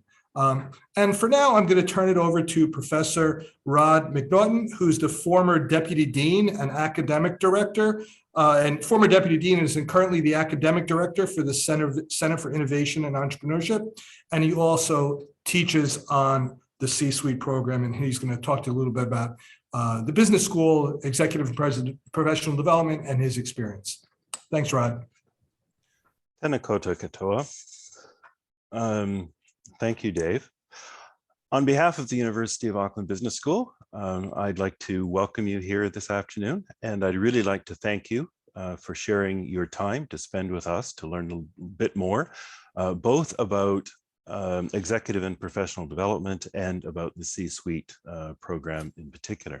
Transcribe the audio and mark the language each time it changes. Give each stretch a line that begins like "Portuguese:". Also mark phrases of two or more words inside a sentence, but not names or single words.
English: And for now, I'm going to turn it over to Professor Rod McNaughton, who's the former Deputy Dean and Academic Director, and former Deputy Dean is currently the Academic Director for the Center for Innovation and Entrepreneurship, and he also teaches on the C-Suite program, and he's going to talk to you a little bit about the business school, executive and professional development, and his experience. Thanks, Rod.
Māori: Tēnā koutou katoa.
English: Thank you, Dave. On behalf of the University of Auckland Business School, I'd like to welcome you here this afternoon, and I'd really like to thank you for sharing your time to spend with us to learn a bit more, both about executive and professional development and about the C-Suite program in particular.